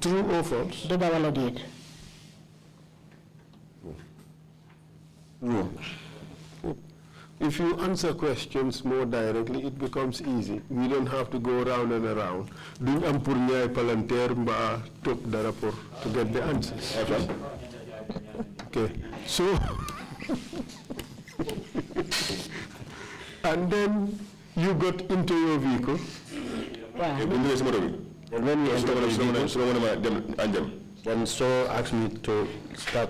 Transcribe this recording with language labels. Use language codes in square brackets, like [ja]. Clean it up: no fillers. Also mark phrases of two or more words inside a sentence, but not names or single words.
[en] True or false? [wo] dëgg wala déet. [en] No. If you answer questions more directly, it becomes easy. We don't have to go around and around. [wo] Duñ am pour ñaay palanteer mbaa topp dara pour [en] to get the answers. Okay, so and then you got into your vehicle. [wo] waaw. [en] And when we entered the vehicle, then so asked me to stop.